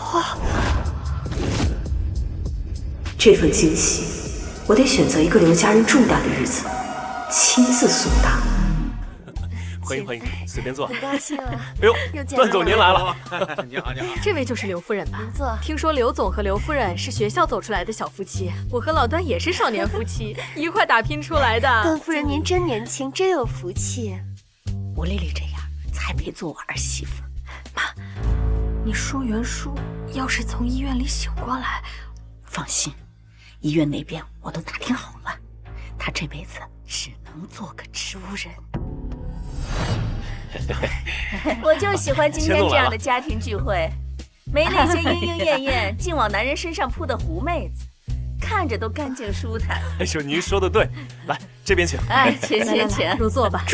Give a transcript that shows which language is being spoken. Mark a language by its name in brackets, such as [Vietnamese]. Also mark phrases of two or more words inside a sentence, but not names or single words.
[Chinese] 这份惊喜，我得選擇一個劉家人重大的日子，親自送達。歡迎歡迎，隨便坐。很高興啊！哎呦，段總您來了。你好你好。這位就是劉夫人吧？您坐。聽說劉總和劉夫人是學校走出來的小夫妻，我和老段也是少年夫妻，一塊打拼出來的。段夫人您真年輕，真有福氣。我麗麗這樣才配做我兒媳婦。媽，你說袁叔要是從醫院裡醒過來，放心，醫院那邊我都打聽好了，他這輩子只能做個植物人。我就喜歡今天這樣的家庭聚會，沒那些鶯鶯燕燕盡往男人身上撲的狐妹子，看着都乾淨舒坦。哎呦，您說的對，來這邊請。哎，請，入座吧。